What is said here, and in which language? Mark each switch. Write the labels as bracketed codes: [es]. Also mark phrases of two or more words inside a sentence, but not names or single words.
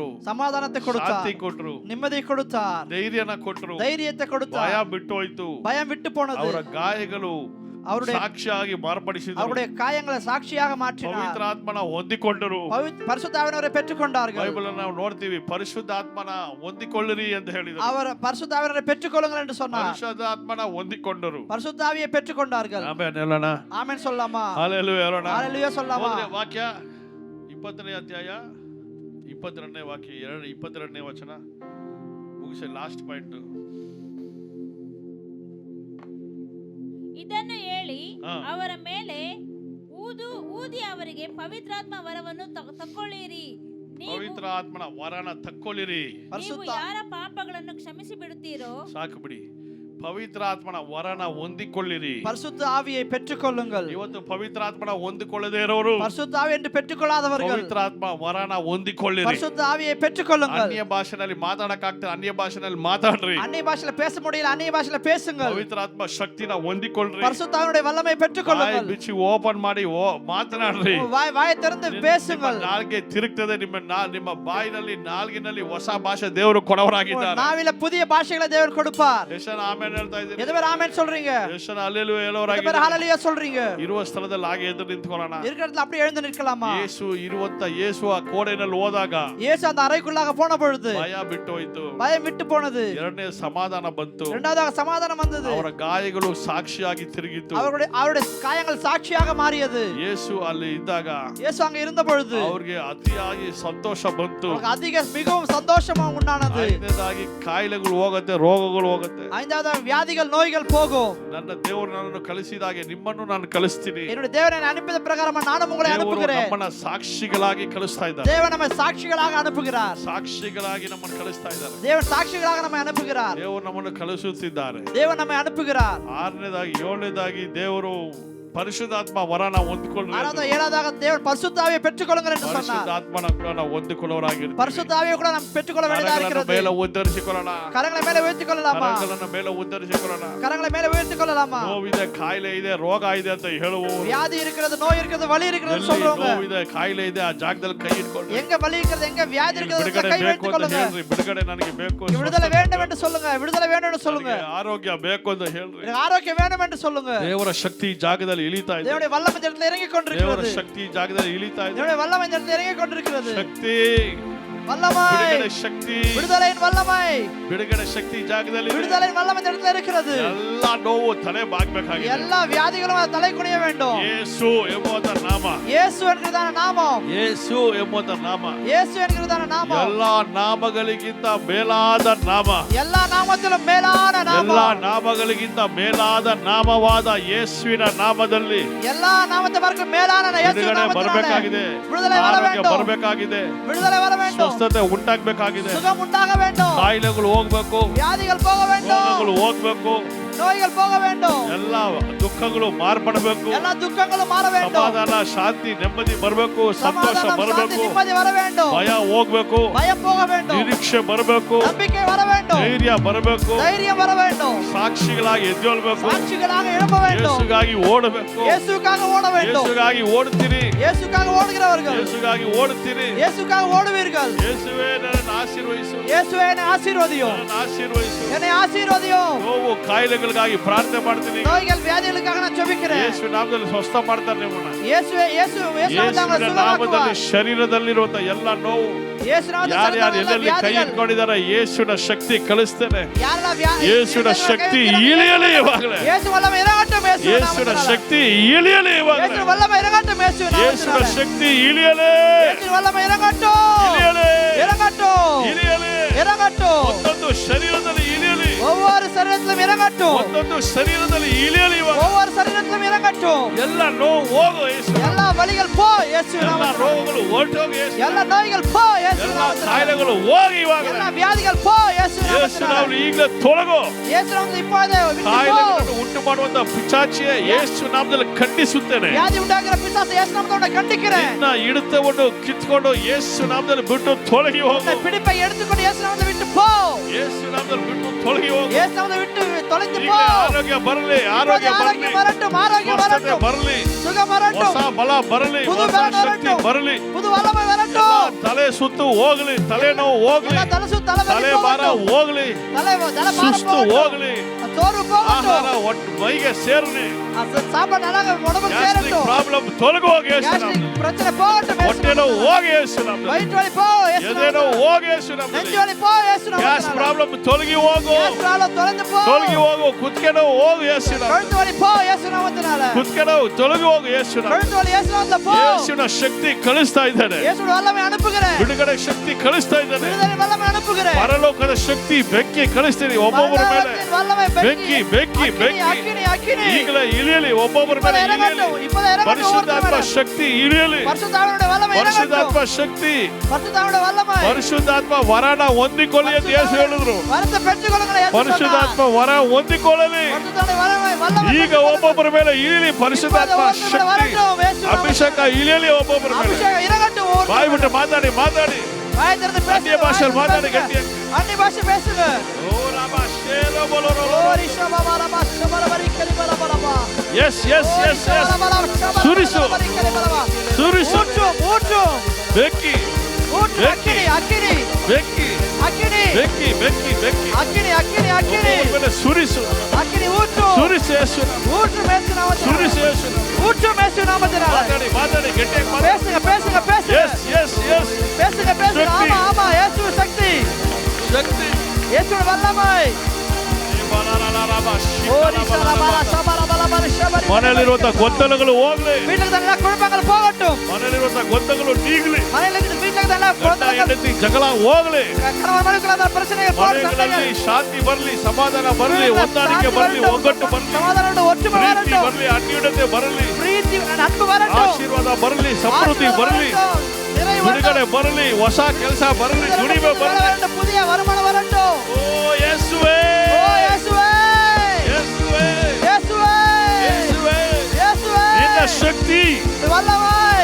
[ta] சமாதானத்தை கொடுத்தார். [kn] ಶಾಂತಿ ಕೊಟ್ರು. [ta] நிம்மதி கொடுத்தார். [kn] ಧೈರ್ಯನ ಕೊಟ್ರು. [ta] தைரியத்தை [kn] ಭಯ [ta] கொடுத்தார். [kn] ಬಿಟ್ಟು ಹೋಯ್ತು. [ta] பயம் விட்டு போனது. [kn] ಅವರ ಗಾಯಗಳು [ta] அவருடைய [kn] ಸಾಕ್ಷಿಯಾಗಿ ಮಾರ್ಪಡಿಸಿದರು. [ta] அவருடைய காயங்களை சாட்சியாக மாற்றினார். [kn] ಪವಿತ್ರಾತ್ಮನ ಹೊಂದಿಕೊಂಡರು. [ta] பரிசுத்த ஆவியானவரை பெற்றுக்கொண்டார்கள். [kn] ಬೈಬಲ್ ನಾವು ನೋಡ್ತೀವಿ. ಪರಿಶುದ್ಧಾತ್ಮನ ಹೊಂದಿಕೊಳ್ಳಿರಿ ಅಂತ ಹೇಳಿದರು. [ta] அவர் பரிசுத்த ஆவியானவரை பெற்றுக்கொள்ளுங்கள் என்று சொன்னார். [kn] ಪರಿಶುದ್ಧಾತ್ಮನ ಹೊಂದಿಕೊಂಡರು. [ta] பரிசுத்த ஆவியை பெற்றுக்கொண்டார்கள். [kn] ಆಮೇಲೆ ಹೇಳೋಣ. [ta] ஆமென் சொல்லலாமா? [kn] ಹಲ್ಲೆಲೂಯಾ ಹೇಳೋಣ. [ta] ஹalleluya சொல்லலாமா? [kn] ಹೋದ್ರೆ ವಾಕ್ಯ 20ನೇ ಅಧ್ಯಾಯ 22ನೇ ವಾಕ್ಯ 22ನೇ ವಚನ ಮುಗಿಸಿ [en] last point. [kn] ಇದನ್ನು ಹೇಳಿ ಹಾ. ಅವರ ಮೇಲೆ ಊದಿ ಅವರಿಗೆ ಪವಿತ್ರಾತ್ಮ ವರವನ್ನು ತಕ್ಕೊಳ್ಳಿರಿ. ಪವಿತ್ರ ಆತ್ಮನ ವರನ ತಕ್ಕೊಳ್ಳಿರಿ. ನೀವು ಯಾರ ಪಾಪಗಳನ್ನು ಕ್ಷಮಿಸಿ ಬಿಡುತ್ತೀರೋ ಸಾಕು ಬಿಡಿ. ಪವಿತ್ರ ಆತ್ಮನ ವರನ ಹೊಂದಿಕೊಳ್ಳಿರಿ. [ta] பரிசுத்த ஆவியை பெற்றுக்கொள்ளுங்கள். [kn] ಇವತ್ತು ಪವಿತ್ರ ಆತ್ಮನ ಹೊಂದಿಕೊಳ್ಳದೇ ಇರೋರು [ta] பரிசுத்த ஆவி என்று பெற்றுக்கொள்ளாதவர்கள் [kn] ಪವಿತ್ರ ಆತ್ಮ ವರನ ಹೊಂದಿಕೊಳ್ಳಿರಿ. [ta] பரிசுத்த ஆவியை பெற்றுக்கொள்ளுங்கள். [kn] ಅನ್ಯ ಭಾಷೆನಲ್ಲಿ ಮಾತಾಡಕ್ಕಾಗ್ತದೆ, ಅನ್ಯ ಭಾಷೆನಲ್ಲಿ ಮಾತಾಡ್ರಿ. [ta] அந்நிய பாஷையில பேச முடியல, அந்நிய பாஷையில பேசுங்கள். [kn] ಪವಿತ್ರ ಆತ್ಮ ಶಕ್ತಿನ ಹೊಂದಿಕೊಳ್ಳ್ರಿ. [ta] பரிசுத்த ஆவியுடைய வல்லமை [kn] ಬಾಯಿ [ta] பெற்றுக்கொள்ளுங்கள். [kn] ಬಿಚ್ಚಿ ಓಪನ್ ಮಾಡಿ ಮಾತನಾಡ್ರಿ. [ta] வாயை திறந்து பேசுங்கள். [kn] ನಾಲ್ಗೆ ತಿರುಗ್ತದೆ. ನಿಮ್ಮ ಬಾಯಿನಲ್ಲಿ ನಾಲ್ಗಿನಲ್ಲಿ ಹೊಸ ಭಾಷೆ ದೇವರು ಕೊಡವರಾಗಿದ್ದಾರೆ. [ta] நாவில புதிய பாஷைகளை தேவன் கொடுப்பார். [kn] ಯೆಶಾಯನ ಆಮೆನ್ ಹೇಳ್ತಾ ಇದ್ದೀನಿ. [ta] எது பேர் ஆமென் சொல்றீங்க? [kn] ಯೆಶಾಯನ ಹಲ್ಲೆಲೂಯಾ [ta] எது [kn] ಹೇಳೋರಾಗಿದ್ದಾರೆ. [ta] பேர் ஹalleluya சொல்றீங்க? [kn] ಇರುವ ಸ್ಥಳದಲ್ಲಿ ಹಾಗೆ ಎದ್ದು ನಿಂತ್ಕೊಳ್ಳೋಣ. [ta] இருக்கிற இடத்துல அப்படியே எழுந்து நிற்கலாமா? [kn] ಯೇಸು ಇರುವಂತ ಯೇಸು ಆ ಕೋಣೆಯಲ್ಲಿ ಹೋದಾಗ [ta] இயேசு அந்த அறைக்குள்ளாக போன பொழுது [kn] ಭಯ ಬಿಟ್ಟು ಹೋಯ್ತು. [ta] பயம் விட்டு போனது. [kn] ಎರಡನೇ ಸಮಾಧಾನ ಬಂತು. [ta] இரண்டாவதாக சமாதானம் வந்தது. [kn] ಅವರ ಗಾಯಗಳು ಸಾಕ್ಷಿಯಾಗಿ ತಿರುಗಿತು. [ta] அவருடைய காயங்கள் சாட்சியாக மாறியது. [kn] ಯೇಸು ಅಲ್ಲಿ ಇದ್ದಾಗ [ta] இயேசு அங்க இருந்த பொழுது [kn] ಅವ್ರಿಗೆ ಅತಿಯಾಗಿ ಸಂತೋಷ ಬಂತು. [ta] அவருக்கு அதிக மிகவும் சந்தோஷம் உண்டானது. [kn] ಐದನೇದಾಗಿ ಕಾಯಿಲೆಗಳು ಹೋಗುತ್ತೆ, ರೋಗಗಳು ಹೋಗುತ್ತೆ. [ta] ஐந்தாவது வியாதிகள் நோய்கள் போகும். [kn] ನನ್ನ ದೇವರು ನನ್ನನ್ನು ಕಳಿಸಿದಾಗೆ ನಿಮ್ಮನ್ನು ನಾನು ಕಳಿಸ್ತೀನಿ. [ta] என்னுடைய தேவன் என்னை அனுப்பின பிரகாரம் நானும் உங்களை [kn] ದೇವರು [ta] அனுப்புகிறேன். [kn] ನಮ್ಮನ್ನ ಸಾಕ್ಷಿಗಳಾಗಿ ಕಳಿಸ್ತಾ ಇದ್ದಾರೆ. [ta] தேவன் நம்மை சாட்சிகளாக அனுப்புகிறார். [kn] ಸಾಕ್ಷಿಗಳಾಗಿ ನಮ್ಮನ್ನು ಕಳಿಸ್ತಾ ಇದ್ದಾರೆ. [ta] தேவன் சாட்சிகளாக நம்மை அனுப்புகிறார். [kn] ದೇವರು ನಮ್ಮನ್ನು ಕಳಿಸುತ್ತಿದ್ದಾರೆ. [ta] தேவன் நம்மை அனுப்புகிறார். [kn] ಆರನೇದಾಗಿ ಏಳನೇದಾಗಿ ದೇವರು ಪರಿಶುದ್ಧಾತ್ಮ ವರನ ಹೊಂದಿಕೊಳ್ಳಿ. [ta] ஆறாவது ஏழாவதாக தேவன் பரிசுத்த ஆவியை பெற்றுக்கொள்ளுங்கள் என்று சொன்னார். [kn] ಪರಿಶುದ್ಧಾತ್ಮನ ಕೂಡ ನಾವು ಹೊಂದಿಕೊಳ್ಳೋರಾಗಿರ್ತೀವಿ. [ta] பரிசுத்த ஆவியை கூட நாம் பெற்றுக்கொள்ள வேண்டியதாக [kn] ಕರಗಳನ್ನು [ta] இருக்கிறது. [kn] ಮೇಲೆ ಉದ್ಧರಿಸಿಕೊಳ್ಳೋಣ. [ta] கரங்களை மேலே உயர்த்திக் கொள்ளலாமா? [kn] ಕರಗಳನ್ನು ಮೇಲೆ ಉದ್ಧರಿಸಿಕೊಳ್ಳೋಣ. [ta] கரங்களை மேலே உயர்த்திக் கொள்ளலாமா? [kn] ನೋವಿದೆ, ಕಾಯಿಲೆ ಇದೆ, ರೋಗ ಇದೆ ಅಂತ ಹೇಳುವವರು, [ta] வியாதி இருக்கிறது, நோய் இருக்கிறது, வலி இருக்கிறது [kn] ಎಲ್ಲಿ [ta] சொல்றவங்க, [kn] ನೋವಿದೆ, ಕಾಯಿಲೆ ಇದೆ ಆ ಜಾಗದಲ್ಲಿ ಕೈ ಇಟ್ಕೊಳ್ಳಿ. [ta] எங்க வலி இருக்கிறது, எங்க வியாதி இருக்கிறது [kn] ಬಿಡುಗಡೆ [ta] கை [kn] ಬೇಕು [ta] வைத்துக் [kn] ಅಂತ [ta] கொள்ளுங்க. [kn] ಹೇಳ್ರಿ. ಬಿಡುಗಡೆ ನನಗೆ ಬೇಕು, [ta] விடுதலை வேண்டும் என்று சொல்லுங்க. விடுதலை வேண்டும் என்று சொல்லுங்க. [kn] ನನಗೆ ಆರೋಗ್ಯ ಬೇಕು ಅಂತ ಹೇಳ್ರಿ. [ta] எனக்கு ஆரோக்கியம் வேண்டும் என்று சொல்லுங்க. [kn] ದೇವರ ಶಕ್ತಿ ಜಾಗದಲ್ಲಿ ಇಳಿತಾ ಇದೆ. [ta] தேவனுடைய வல்லமை இந்த இடத்துல இறங்கி [kn] ದೇವರ [ta] கொண்டிருக்கிறது. [kn] ಶಕ್ತಿ ಜಾಗದಲ್ಲಿ ಇಳಿತಾ ಇದೆ. [ta] தேவனுடைய வல்லமை இந்த இடத்துல இறங்கி கொண்டிருக்கிறது. [kn] ಶಕ್ತಿ, [ta] வல்லமை, [kn] ಬಿಡುಗಡೆ ಶಕ್ತಿ, [ta] விடுதலையின் வல்லமை, [kn] ಬಿಡುಗಡೆ ಶಕ್ತಿ ಜಾಗದಲ್ಲಿ ಇದೆ. [ta] விடுதலையின் வல்லமை இந்த இடத்துல இருக்கிறது. [kn] ಎಲ್ಲ ನೋವು ತಲೆ ಬಾಗಬೇಕಾಗಿದೆ. [ta] எல்லா வியாதிகளும் தலை குனிய வேண்டும். [kn] ಯೇಸು ಎಂಬುವಂತ ನಾಮ, [ta] இயேசு என்கிறதான நாமம், [kn] ಯೇಸು ಎಂಬುವಂತ ನಾಮ [ta] இயேசு என்கிறதான நாமம் [kn] ಎಲ್ಲಾ ನಾಮಗಳಿಗಿಂತ ಮೇಲಾದ ನಾಮ, [ta] எல்லா நாமத்திலும் மேலான [kn] ಎಲ್ಲಾ [ta] நாமம், [kn] ನಾಮಗಳಿಗಿಂತ ಮೇಲಾದ ನಾಮವಾದ ಯೇಸುವಿನ ನಾಮದಲ್ಲಿ [ta] எல்லா நாமத்தை பார்க்க மேலான இயேசு [kn] ಬಿಡುಗಡೆ [ta] நாமத்தினாலே [kn] ಬರಬೇಕಾಗಿದೆ. [ta] விடுதலை வர [kn] ಆರೋಗ್ಯ [ta] வேண்டும். [kn] ಬರಬೇಕಾಗಿದೆ. [ta] விடுதலை வர வேண்டும். [kn] ಸ್ವಸ್ಥತೆ ಉಂಟಾಗಬೇಕಾಗಿದೆ. [ta] சுகம் உண்டாக வேண்டும். [kn] ಕಾಯಿಲೆಗಳು ಹೋಗ್ಬೇಕು, [ta] வியாதிகள் போக வேண்டும். [kn] ರೋಗಗಳು ಹೋಗ್ಬೇಕು, [ta] நோய்கள் போக வேண்டும். [kn] ಎಲ್ಲ ದುಃಖಗಳು ಮಾರ್ಪಡಬೇಕು. [ta] எல்லா துக்கங்களும் மாற வேண்டும். [kn] ಸಮಾಧಾನ, ಶಾಂತಿ, ನೆಮ್ಮದಿ ಬರಬೇಕು. ಸಂತೋಷ [ta] சமாதானம், சாந்தி, [kn] ಬರಬೇಕು. [ta] நிம்மதி வர வேண்டும். [kn] ಭಯ ಹೋಗ್ಬೇಕು. [ta] பயம் போக வேண்டும். [kn] ನಿರೀಕ್ಷೆ ಬರಬೇಕು. [ta] நம்பிக்கை வர வேண்டும். வேண்டும். [kn] ಧೈರ್ಯ ಬರಬೇಕು. [ta] தைரியம் வர வேண்டும். [kn] ಸಾಕ್ಷಿಗಳಾಗಿ ಎದ್ದೇಳಬೇಕು. [ta] சாட்சிகளாக எழும்ப வேண்டும். [kn] ಯೇಸುಗಾಗಿ ಓಡಬೇಕು. [ta] இயேசுக்காக ஓட வேண்டும். [kn] ಯೇಸುಗಾಗಿ ಓಡುತ್ತೀರಿ. [ta] இயேசுக்காக ஓடுகிறவர்கள் [kn] ಯೇಸುಗಾಗಿ ಓಡುತ್ತೀರಿ. [ta] இயேசுக்காக ஓடுவீர்கள். [kn] ಯೇಸುವೇ ನನ್ನನ್ನು ಆಶೀರ್ವದಿಸು. [ta] இயேசுவே என்னை ஆசீர்வதியும். [kn] ನನ್ನನ್ನು ಆಶೀರ್ವದಿಸು. [ta] என்னை ஆசீர்வதியும். [kn] ನೋವು ಕಾಯಿಲೆಗಳಿಗಾಗಿ ಪ್ರಾರ್ಥನೆ ಮಾಡ್ತೀನಿ. [ta] நோய்கள் வியாதிகளுக்காக நான் ஜெபிக்கிறேன். [kn] ಯೇಸು ನಾಮದಲ್ಲಿ ಸ್ವಸ್ಥ ಮಾಡ್ತಾರೆ ನಿಮ್ಮನ್ನ. [ta] இயேசுவே இயேசு [kn] ಯೇಸುವಿನ ನಾಮದಲ್ಲಿ ಶರೀರದಲ್ಲಿರುವಂತ ಎಲ್ಲ ನೋವು ಯಾರ್ಯಾರು ಎಲ್ಲೆಲ್ಲಿ ಕೈ ಇಟ್ಕೊಂಡಿದ್ದಾರೆ ಯೇಸುವಿನ ಶಕ್ತಿ ಕಳಿಸ್ತೇನೆ. ಯೇಸುವಿನ ಶಕ್ತಿ ಇಳಿಯಲಿ ಇವಾಗಲೇ. ಯೇಸುವಿನ ಶಕ್ತಿ ಇಳಿಯಲಿ ಇವಾಗಲೇ. ಯೇಸುವಿನ ಶಕ್ತಿ ಇಳಿಯಲಿ ಇಳಿಯಲಿ ಇಳಿಯಲಿ. ಒಂದೊಂದು ಶರೀರದಲ್ಲಿ ಇಳಿಯಲಿ. [ta] ஒவ்வொரு சரீரத்திலும் இறங்கட்டும். [kn] ಒಂದೊಂದು ಶರೀರದಲ್ಲಿ ಇಳಿಯಲಿ ಇವಾಗ. [ta] ஒவ்வொரு சரீரத்திலும் இறங்கட்டும். [kn] ಎಲ್ಲ ನೋವು ಹೋಗು ಯೇಸು. [ta] எல்லா வலிகள் போ இயேசு [kn] ಎಲ್ಲ [ta] நாமத்தில். [kn] ರೋಗಗಳು ಹೊರಟೋಗು ಯೇಸು. [ta] எல்லா நோய்கள் போ இயேசு [kn] ಎಲ್ಲ [ta] நாமத்தில். [kn] ಕಾಯಿಲೆಗಳು ಹೋಗಿ ಇವಾಗ. [ta] எல்லா வியாதிகள் போ இயேசு [kn] ಯೇಸು [ta] நாமத்தில். [kn] ನಾವು ಈಗಲೇ ತೊಲಗು. [ta] இயேசு நாமத்தில் இப்போதே விட்டு போ. [kn] ಕಾಯಿಲೆಗಳನ್ನು ಉಂಟು ಮಾಡುವಂತ ಪಿಶಾಚಿಯೇ ಯೇಸು ನಾಮದಲ್ಲಿ ಖಂಡಿಸುತ್ತೇನೆ. [ta] வியாதி உண்டாக்குற பிசாசு இயேசு நாமத்தில் கண்டிக்கிறேன். [kn] ನಿನ್ನ ಹಿಡಿತವನ್ನು ಕಿತ್ಕೊಂಡು ಯೇಸು ನಾಮದಲ್ಲಿ ಬಿಟ್ಟು ತೊಲಗಿ ಹೋಗು. [ta] இந்த பிடிப்பை எடுத்துக்கொண்டு இயேசு நாமத்தில் விட்டு போ. [kn] ಯೇಸು ನಾಮದಲ್ಲಿ ಬಿಟ್ಟು ತೊಲಗಿ ಹೋಗು. [ta] இயேசு நாமத்தில் விட்டு தொலைந்து போ. [kn] ಈಗಲೇ ಆರೋಗ್ಯ ಬರಲಿ. ಆರೋಗ್ಯ ಬರಲಿ. [ta] ஆரோக்கியம் வரட்டும். ஆரோக்கியம் [kn] ಸ್ವಸ್ಥತೆ [ta] வரட்டும். [kn] ಬರಲಿ. [ta] சுகம் வரட்டும். [kn] ಹೊಸ ಬಲ ಬರಲಿ. [ta] புது [kn] ಹೊಸ [ta] பலன் [kn] ಶಕ್ತಿ [ta] வரட்டும். [kn] ಬರಲಿ. [ta] புது வல்லமை [kn] ಎಲ್ಲ [ta] வரட்டும். [kn] ತಲೆ ಸುತ್ತು ಹೋಗಲಿ. ತಲೆನೋವು ಹೋಗಲಿ. [ta] எல்லா தலசு தலைவலி [kn] ತಲೆ ಭಾರ [ta] போகட்டும். [kn] ಹೋಗಲಿ. [ta] தலை [kn] ಸುಸ್ತು ಹೋಗಲಿ. [ta] சோர்வு போகட்டும். [kn] ಆಹಾರ ಒಟ್ಟು ಮೈಗೆ ಸೇರಲಿ. [ta] சாப்பாடு நல்லா உடம்புக்கு [kn] ಗ್ಯಾಸ್ಟ್ರಿಕ್ [ta] சேரட்டும். [kn] ಪ್ರಾಬ್ಲಮ್ ತೊಲಗು ಹೋಗಿ ಯೇಸು [ta] கேஸ்ட்ரிக் [kn] ನಾಮದಲ್ಲಿ. [ta] பிரச்சனை போகட்டும். [kn] ಹೊಟ್ಟೆ ನೋವು ಹೋಗಿ ಯೇಸು ನಾಮದಲ್ಲಿ. [ta] வயிற்று வலி போ இயேசு [kn] ಎದೆ [ta] நாமத்தில். [kn] ನೋವು ಹೋಗಿ ಯೇಸು ನಾಮದಲ್ಲಿ. [ta] நெஞ்சு வலி போ இயேசு [kn] ಗ್ಯಾಸ್ [ta] நாமத்தில். [kn] ಪ್ರಾಬ್ಲಮ್ ತೊಲಗಿ ಹೋಗು. [en] gas problem [ta] தொலைந்து போ. [kn] ತೊಲಗಿ ಹೋಗು. ಕುತ್ತಿಗೆ ನೋವು ಹೋಗು ಯೇಸು ನಾಮದಲ್ಲಿ. [ta] கழுத்து வலி போ இயேசு நாமத்தினால. [kn] ಕುತ್ತಿಗೆ ನೋವು ತೊಲಗಿ ಹೋಗು ಯೇಸು ನಾಮದಲ್ಲಿ. [ta] கழுத்து வலி இயேசு நாமத்தில் போ. [kn] ಯೇಸುವಿನ ಶಕ್ತಿ ಕಳಿಸ್ತಾ ಇದ್ದಾನೆ. [ta] இயேசுவின் வல்லமை அனுப்புகிறேன். [kn] ಬಿಡುಗಡೆ ಶಕ್ತಿ ಕಳಿಸ್ತಾ ಇದ್ದಾನೆ. [ta] விடுதலை வல்லமை அனுப்புகிறேன். [kn] ಪರಲೋಕದ ಶಕ್ತಿ ಬೆಂಕಿ ಕಳಿಸ್ತೀನಿ ಒಬ್ಬೊಬ್ಬರ ಮೇಲೆ. [ta] பரலோகத்தின் வல்லமை [kn] ಬೆಂಕಿ ಬೆಂಕಿ ಬೆಂಕಿ [ta] அக்கினி அக்கினி [kn] ಈಗಲೇ ಇಳಿಯಲಿ. ಒಬ್ಬೊಬ್ಬರ ಮೇಲೆ ಇಳಿಯಲಿ. [ta] இப்போது இறங்கட்டும். [kn] ಪರಿಶುದ್ಧಾತ್ಮ ಶಕ್ತಿ ಇಳಿಯಲಿ. [ta] பரிசுத்தாவினுடைய வல்லமை [kn] ಪರಿಶುದ್ಧಾತ್ಮ [ta] இறங்கட்டும். [kn] ಶಕ್ತಿ [ta] பரிசுத்தாவினுடைய வல்லமை [kn] ಪರಿಶುದ್ಧಾತ್ಮ ವರನ ಹೊಂದಿಕೊಳ್ಳಿ ಅಂತ ಯೇಸು ಹೇಳಿದ್ರು. [ta] வரத்தை பெற்றுக்கொள்ளுங்கள் இயேசு [kn] ಪರಿಶುದ್ಧಾತ್ಮ ವರ ಹೊಂದಿಕೊಳ್ಳಲಿ. [ta] பரிசுத்தாவினுடைய வல்லமை [kn] ಈಗ ಒಬ್ಬೊಬ್ಬರ ಮೇಲೆ ಇಳಿಯಲಿ. ಪರಿಶುದ್ಧಾತ್ಮ ಶಕ್ತಿ ಅಭಿಷೇಕ ಇಳಿಯಲಿ ಒಬ್ಬೊಬ್ಬರ ಮೇಲೆ. [ta] அபிஷேகம் இறங்கட்டும். [kn] ಬಾಯಿ ಬಿಟ್ಟು ಮಾತಾಡಿ ಮಾತಾಡಿ. [ta] வாயை திறந்து அந்நிய பேசுங்க. பாஷையில் மாத்தாடி கட்டியாங்க. அந்நிய பாஷை பேசுங்க. ಓ ರಾಮ ಶೇಲೋ ಬೋಲೋ ರೋ. ஓ ரிஷபா பரபா ஷபரபரி கரிபரா பரபா. [kn] ಎಸ್ ಎಸ್ ಎಸ್ ಎಸ್ ಸುರಿಸು ಸುರಿಸು. [ta] ஊற்று [kn] ಬೆಕ್ಕಿ [ta] ஊற்று அக்கினி அக்கினி [kn] ಬೆಕ್ಕಿ [ta] அக்கினி [kn] ಬೆಕ್ಕಿ ಬೆಕ್ಕಿ ಬೆಕ್ಕಿ [ta] அக்கினி அக்கினி அக்கினி [kn] ಒಬ್ಬೊಬ್ಬರ ಮೇಲೆ ಸುರಿಸು [ta] அக்கினி ஊற்று [kn] ಸುರಿಸು ಯೇಸು. [ta] ஊற்று மேசு நாமத்தினால. [kn] ಸುರಿಸು ಯೇಸು. [ta] ஊற்று மேசு நாமத்தினால. [kn] ಮಾತಾಡಿ ಮಾತಾಡಿ ಗಟ್ಟಿಯಾಗಿ ಮಾತಾಡಿ. [ta] பேசுங்க பேசுங்க பேசுங்க ಎಸ್ ಎಸ್ ಎಸ್ பேசுங்க பேசுங்க. சக்தி. ஆமா ஆமா இயேசுவின் சக்தி [kn] ಶಕ್ತಿ. [ta] இயேசுவின் வல்லமை. ஓ ரிஷபா ஷபரபா ஷபரி. [kn] ಮನೆಯಲ್ಲಿರುವಂತ ಗೊಂದಲಗಳು ಹೋಗ್ಲಿ. [ta] வீட்டுக்கு தள்ள குழப்பங்கள் போகட்டும். [kn] ಮನೆಯಲ್ಲಿರುವಂತ ಗೊಂದಲಗಳು ನೀಗಲಿ. [ta] வீட்டுக்கு தள்ள [kn] ಗಂಡ [ta] குழப்பங்கள் [kn] ಹೆಂಡತಿ ಜಗಳ ಹೋಗ್ಲಿ. [ta] கணவன் மனைவிக்குள்ள பிரச்சனைகள் [kn] ಮನೆಗಳಲ್ಲಿ ಶಾಂತಿ ಬರಲಿ. ಸಮಾಧಾನ ಬರಲಿ. ಹೊಂದಾಣಿಕೆ ಬರಲಿ. ಒಗ್ಗಟ್ಟು ಬರಲಿ. [ta] சமாதானம் ஒற்றுமை [kn] ಪ್ರೀತಿ [ta] வரட்டும். [kn] ಬರಲಿ. ಅನ್ಯೋನ್ಯತೆ ಬರಲಿ. [ta] பிரீத்தி அன்பு வரட்டும். [kn] ಆಶೀರ್ವಾದ ಬರಲಿ. ಸಮೃದ್ಧಿ ಬರಲಿ. [ta] நிறைவு [kn] ಬಿಡುಗಡೆ ಬರಲಿ. ಹೊಸ ಕೆಲಸ ಬರಲಿ. ದುಡಿಮೆ ಬರಲಿ. [ta] வரட்டும். புதிய வருமானம் வரட்டும். [kn] ಓ ಯೇಸುವೇ [ta] ஓ இயேசுவே [kn] ಯೇಸುವೇ [ta] இயேசுவே [kn] ಯೇಸುವೇ [ta] இயேசுவே [kn] ನಿನ್ನ ಶಕ್ತಿ [ta] வல்லமை